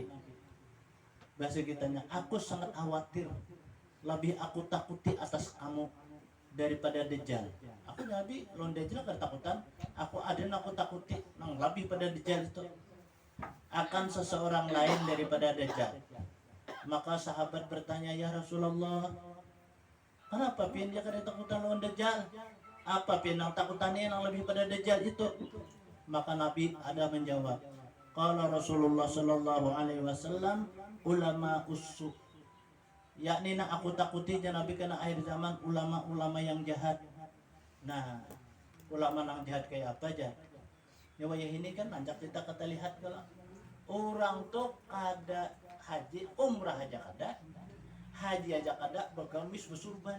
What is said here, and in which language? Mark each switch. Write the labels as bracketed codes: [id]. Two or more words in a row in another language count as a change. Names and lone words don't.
[bjn] Bahasa kitanya, aku sangat khawatir. Lebih aku takuti atas kamu daripada Dajjal. Aku Nabi lawan Dajjal kada takutan. Aku ada aku takuti nang lebih pada Dajjal itu. Akan seseorang lain daripada Dajjal. Maka sahabat bertanya, [ar] يا رسول الله, [bjn] kenapa pian dia kada takutan lawan Dajjal? Apa pian nang takutannya yang lebih pada Dajjal itu? Maka Nabi ada menjawab, [ar] قال رسول الله صلى الله عليه وسلم, علماء السوء. [bjn] Yakni nak aku takuti Nabi kena akhir zaman ulama-ulama yang jahat. Nah, ulama nang jihad kayak apa aja. Nyawa ini kan nanjak kita kata lihat kalau orang tuh kada haji umrah aja kada, haji aja kada bergamis bersurban.